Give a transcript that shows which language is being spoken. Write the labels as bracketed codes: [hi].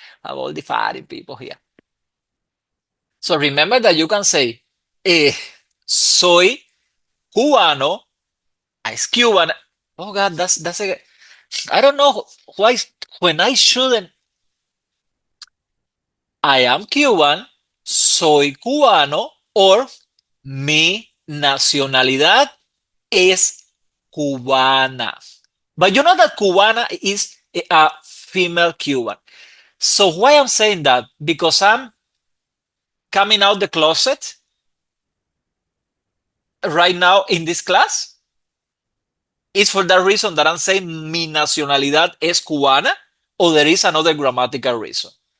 [en] Have all the foreign people here. So remember that you can say, [es] soy cubano, [en] es Cuban. Oh God, that's a, I don't know why when I shouldn't. I am Cuban, [es] soy cubano, or mi nacionalidad es cubana. [en] But you know that cubana is a female Cuban. So why I'm saying that? Because I'm coming out the closet right now in this class. It's for that reason that I'm saying [es] mi nacionalidad es cubana, [en] or there is another grammatical reason.